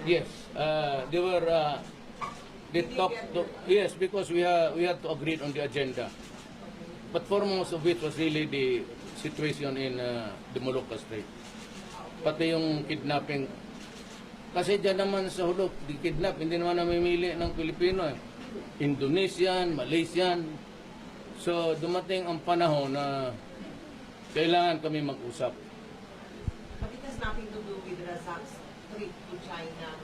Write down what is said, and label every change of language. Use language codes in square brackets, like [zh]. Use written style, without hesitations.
[en] Yes, they were, they talked to, yes, because we had to agree on the agenda. But foremost of it was really the situation in the Molucca Strait. [tl] Pati yung kidnapping. Kasi dyan naman sa hulog, di kidnap, hindi naman namimili ng Pilipino eh. Indonesian, Malaysian. So dumating ang panahon na kailangan kami mag-usap. [en] But it has nothing to do with Razak's trip to China.